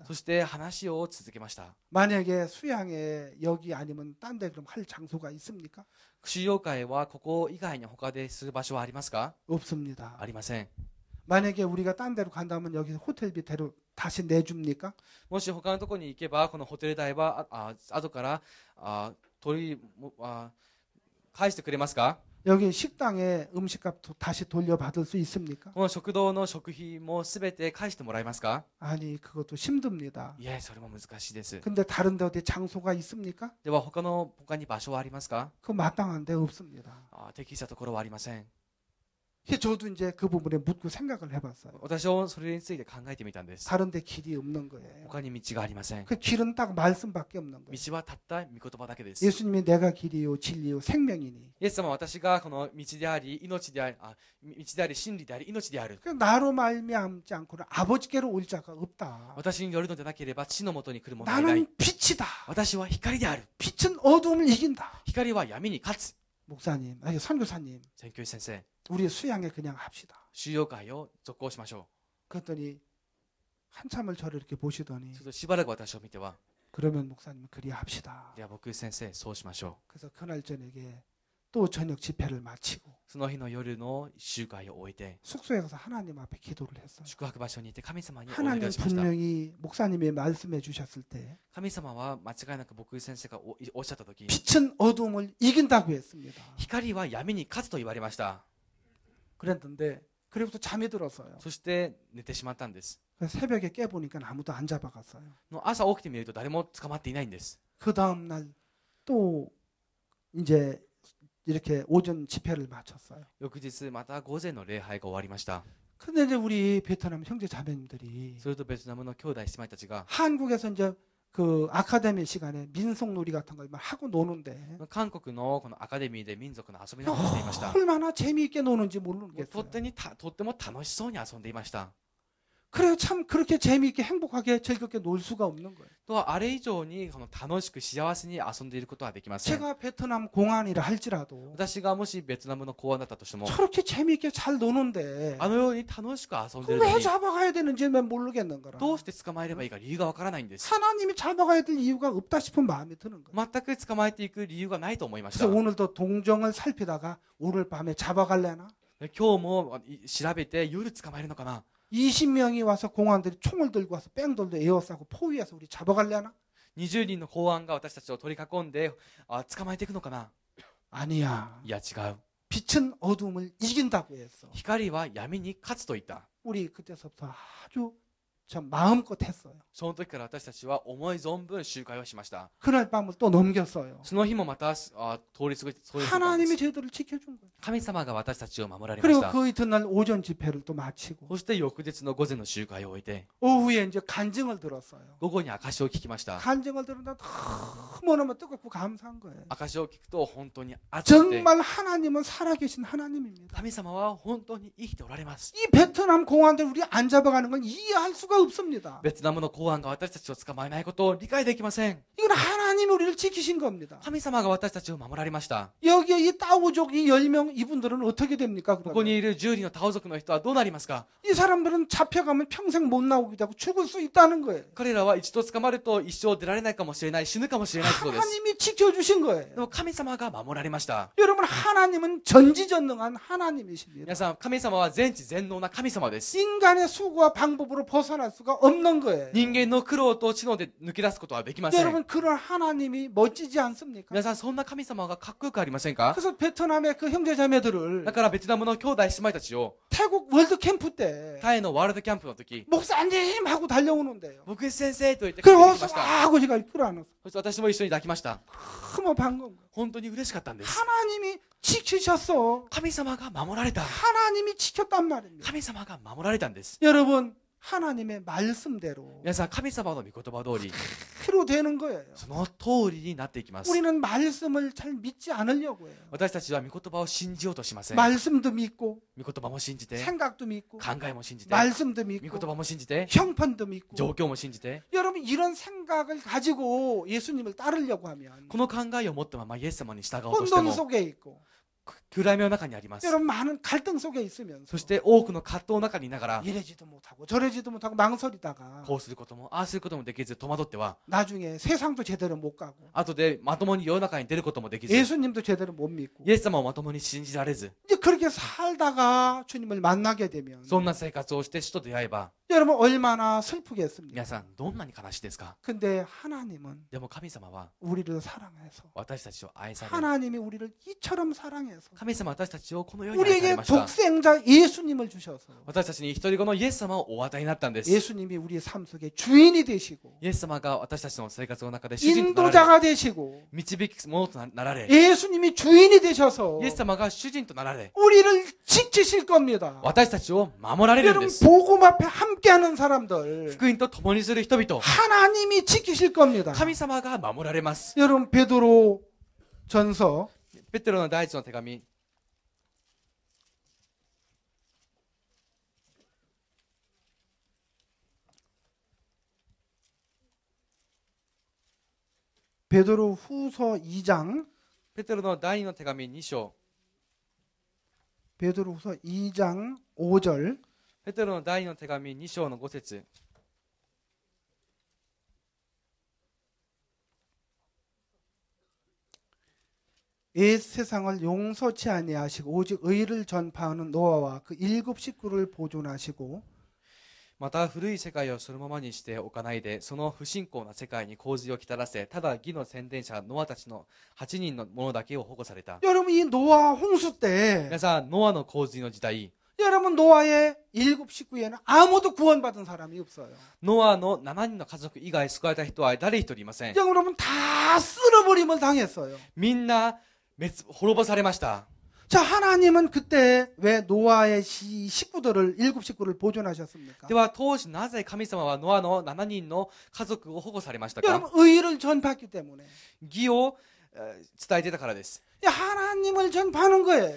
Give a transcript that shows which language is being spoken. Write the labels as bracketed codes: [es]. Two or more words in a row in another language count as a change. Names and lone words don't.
[ja] そして話を続けました。 [ko] 만약에 수양에 여기 아니면 딴 데 그럼 할 장소가 있습니까? [ja] 修養会はここ以外に他でする場所はありますか？ [ko] 없습니다. [ja] ありません。 [ko] 만약에 우리가 딴 데로 간다면 여기 호텔비 대로 다시 내줍니까? [ja] もし他のところに行けばこのホテル代は後から返してくれますか？ [ko] 여기 식당에 음식값도 다시 돌려받을 수 있습니까? [ja] この食堂の食費もすべて返してもらえますか？ [ko] 아니 그것도 힘듭니다. [ja] いえ、それも難しいです。 [ko] 근데 다른 데 어디 장소가 있습니까? [ja] では他に場所はありますか？ [ko] 그 마땅한 데 없습니다. [ja] 適したところはありません。 [ko] 저도 이제 그 부분에 묻고 생각을 해봤어요. [ja] 私はそれについて考えてみたんです。 [ko] 다른 데 길이 없는 거예요. [ja] 他に道がありません。 [ko] 그 길은 딱 말씀밖에 없는 거예요. [ja] 道はたった御言葉だけです。 [ko] 예수님이 내가 길이요 진리요 생명이니 [ja] イエス様は私がこの道であり命であり道であり真理であり命である。 [ko] 그 나로 말미암지 않고는 아버지께로 올 자가 없다. [ja] 私によるのでなければ地のもとに来るものはいない。 [ko] 나는 빛이다. [ja] 私は光である。 [ko] 빛은 어둠을 이긴다. [ja] 光は闇に勝つ。 [ko] 목사님, 아니 선교사님, [ja] 宣教師先生、 [ko] 우리 수양에 그냥 합시다. [ja] 修養会を続行しましょ [ko] 그랬더니 한참을 저를 이렇게 보시더니 [ja] う。ちょっとしばらく私を見ては、 [ko] 그러면 목사님 그리 합시다. [ja] では僕先生そうしましょ [ko] 그래서 그날 저녁에 또 저녁 집회를 마치고 [ja] う。その日の夜の集会を終えて [ko] 숙소에 가서 하나님 앞에 기도를 했어요. [ja] 宿泊場所にいて神様にお祈り [ko] 하나님 [ja] をしました。 [ko] 분명히 목사님이 말씀해 주셨을 때 [ja] 神様は間違いなく僕先生がおっしゃった時、 [ko] 빛은 어둠을 이긴다고 했습니다. [ja] 光は闇に勝つと言われました。 [ko] 그랬는데 그래부터 잠이 들었어요. [ja] そして寝てしまったんです。 [ko] 그래서 새벽에 깨보니까 아무도 안 잡아갔어요. [ja] の朝起きてみると誰も捕まっていないんです。 [ko] 그 다음날 또 이제 이렇게 오전 집회를 마쳤어요. [ja] 翌日また午前の礼拝が終わりました。 [ko] 근데 이제 우리 베트남 형제 자매님들이 [ja] それとベトナムの兄弟姉妹たちが [ko] 한국에서 이제 그 아카데미 시간에 민속놀이 같은 걸 막 하고 노는데 [ja] 韓国のこのアカデミーで民族の遊びのをしていました。 [ko] 얼마나 재미있게 노는지 [ja] と [ko] 모르겠어요. [ja] っても楽しそうに遊んでいました。 [ko] 그래요. 참 그렇게 재미있게 행복하게 즐겁게 놀 수가 없는 거예요. [ja] とあれ以上にこの楽しく幸せに遊んでいることはできません。 [ko] 제가 베트남 공안이라 할지라도 [ja] 私がもしベトナムの公安だったとしても、 [ko] 저렇게 재미있게 잘 노는데 [ja] あのように楽しく遊んでいる [ko] 왜 [ja] のに [ko] 잡아가야 되는지 난 모르겠는 거라. [ja] どうして捕まえればいいか理由がわからないんです。 [ko] 하나님이 잡아가야 될 이유가 없다 싶은 마음이 드는 거예요. [ja] 全く捕まえていく理由がないと思いました。 [ko] 그래서 오늘도 동정을 살피다가 오늘 밤에 잡아갈래나? [ja] 今日も調べて夜捕まえるのかな。 [ko] 20명이 와서 공안들이 총을 들고 와서 뺑돌도 에워싸고 포위해서 우리 잡아갈래나? [ja] 20 人の公安が私たちを取り囲んで捕まえていくのかな。 [ko] 아니야. [ja] いや違う。 [ko] 빛은 어둠을 이긴다고 했어. [ja] 光は闇に勝つと言った。 [ko] 우리 그때서부터 아주 참 마음껏 했어요. [ja] その時から私たちは思い存分集会をしました。 [ko] 그날 밤을 또 넘겼어요. [ja] その日もまた通り過ぎたんです。 [ko] 하나님이 저희들을 지켜준 거예요. [ja] 神様が私たちを守られまし [ko] 그리고 [ja] た。 [ko] 그 이튿날 오전 집회를 또 마치고 [ja] そして翌日の午前の集会を終えて、 [ko] 오후에 이제 간증을 들었어요. [ja] 午後に証しを聞きました。 [ko] 간증을 들었는데 너무너무 뜨겁고 감사한 거예요. [ja] 証しを聞くと本当に熱くて、 [ko] 정말 하나님은 살아계신 하나님입니다. [ja] 神様は本当に生きておられます。 [ko] 이 베트남 공안들 우리 안 잡아가는 건 이해할 수가 없습니다. [ja] ベトナムの公安が私たちを捕まえないことを理解できません。 [ko] 이건 하나님이 우리를 지키신 겁니다. [ja] 神様が私たちを守られました。 [ko] 여기에 이 따오족 이 10명 이분들은 어떻게 됩니까? [ja] ここ [ko] 그러면? [ja] にいる10人のタオ族の人はどうなりますか？ [ko] 이 사람들은 잡혀가면 평생 못 나오기도 하고 죽을 수 있다는 거예요. [ja] 彼らは一度捕まると一生出られないかもしれない、死ぬかもしれないことです。 [ko] 하나님이 지켜주신 거예요. [ja] でも神様が守られました。 [ko] 여러분 하나님은 전지전능한 하나님이십니다. [ja] 皆さん、神様は全知全能な神様です。 [ko] 인간의 수고와 방법으로 벗어날 수가 없는 거예요. [ja] 人間の苦労と知能で抜け出すことはできません。 [ko] 여러분 그런 하나님이 멋지지 않습니까? [ja] 皆さん、そんな神様がかっこよくありませんか？ [ko] 그래서 베트남의 그 형제자매들을 [ja] だからベトナムの兄弟姉妹たちを [ko] 태국 월드 캠프 때 [ja] タイのワールドキャンプの時、 [ko] 목사님 하고 달려오는데요. [ja] 僕先生と言って帰って [ko] 그리고 [ja] きました。 [ko] 하고 제가 끌어안았어요. [ja] そして私も一緒に抱きました。 [ko] 너무 반가운 거예요. [ja] 本当に嬉しかったんです。 [ko] 하나님이 지키셨어. [ja] 神様が守られた。 [ko] 하나님이 지켰단 말입니다. [ja] 神様が守られたんです。 [ko] 여러분 하나님의 말씀대로 [ja] 皆さん、神様の御言葉通り、 [ko] 그로 되는 거예요. [ja] その通りになっていきます。 [ko] 우리는 말씀을 잘 믿지 않으려고 해요. [ja] 私たちは御言葉を信じようとしません。 [ko] 말씀도 믿고 [ja] 御言葉も信じて、 [ko] 생각도 믿고 [ja] 考えも信じて、 [ko] 말씀도 [ja] 御 [ko] 믿고 [ja] 言葉も信じて、 [ko] 형편도 믿고 [ja] 状況も信じて、 [ko] 여러분 이런 생각을 가지고 예수님을 따르려고 하면 [ja] この考えを持ったままイエス様に従おうとして [ko] 혼돈 [ja] も、 [ko] 속에 있고 [ja] 暗闇の中にあります。 [ko] 여러분 많은 갈등 속에 있으면서 [ja] そして多くの葛藤の中にいながら、 [ko] 이래지도 못하고 저래지도 못하고 망설이다가 [ja] こうすることもああすることもできず戸惑っては、 [ko] 나중에 세상도 제대로 못 가고 [ja] 後でまともに世の中に出ることもできず、 [ko] 예수님도 제대로 못 믿고 [ja] イエス様をまともに信じられず、 [ko] 이제 그렇게 살다가 주님을 만나게 되면 [ja] そんな生活をして主と出会えば、 [ko] 여러분 얼마나 슬프겠습니까? [ja] 皆さんどんなに悲しいですか？ [ko] 근데 하나님은 [ja] でも神様は [ko] 우리를 사랑해서 [ja] 私たちを愛され、 [ko] 하나님이 우리를 이처럼 사랑해서 [ja] 神様は私たちをこのように愛され [ko] 우리에게 [ja] ました。 [ko] 독생자 예수님을 주셔서 [ja] 私たちに一人子のイエス様をお与えになったんです。 [ko] 예수님이 우리의 삶 속에 주인이 되시고 [ja] イエス様が私たちの生活の中で主人となられ、 [ko] 인도자가 되시고 [ja] 導くものとなられ、 [ko] 예수님이 주인이 되셔서 [ja] イエス様が主人となられ、 [ko] 우리를 지키실 겁니다. [ja] 私たちを守られるんで [ko] 여러분 [ja] す。 [ko] 복음 앞에 함께하는 사람들 [ja] 福音と共にする人々、 [ko] 하나님이 지키실 겁니다. [ja] 神様が守られます。 [ko] 여러분 베드로 전서 [ja] ペテロの第一の手紙、 [ko] 베드로 후서 2장 [ja] ペテロの第二の手紙2章、 [ko] 베드로 후서 2장 5절 [ja] ペテロの第二の手紙2章の5節、 [ko] 옛 세상을 용서치 아니하시고 오직 의를 전파하는 노아와 그 일곱 식구를 보존하시고 [ja] また古い世界をそのままにしておかないで、その不信仰な世界に洪水をきたらせ、ただ義の宣伝者ノアたちの8人の者だけを保護された。 [ko] 여러분 이 노아 홍수 때 [ja] 皆さん、ノアの洪水の時代、 [ko] 여러분 노아의 일곱 식구에는 아무도 구원받은 사람이 없어요. [ja] ノアの7人の家族以外救われた人は誰一人いません。 [ko] 여러분 다 쓸어버림을 당했어요. [ja] みんな滅ぼされました。 [ko] 자 하나님은 그때 왜 노아의 식구들을 일곱 식구를 보존하셨습니까? [ja] では当時なぜ神様はノアの7人の家族を保護されましたか？ [ko] 여러분 의를 전파했기 때문에 [ja] 義を伝えてたからです。 [ko] 하나님을 전파하는 거예요.